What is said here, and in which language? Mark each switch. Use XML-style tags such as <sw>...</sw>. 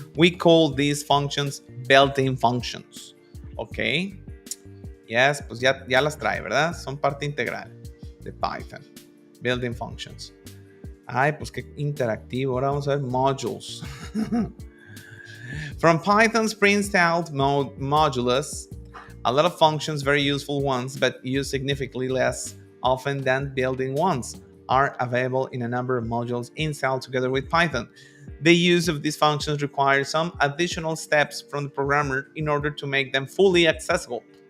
<en>We call these functions built-in functions. Okay?</en> <es>Yes, pues ya las trae, ¿verdad? Son parte integral de Python. Built-in functions. Ay, pues qué interactivo. Ahora vamos a ver modules.</es> <en>From Python's pre-installed modulus, a lot of functions, very useful ones, but used significantly less often than built-in ones. are available in a number of modules installed together with Python. The use of these functions requires some additional steps from the programmer in order to make them fully accessible.</en>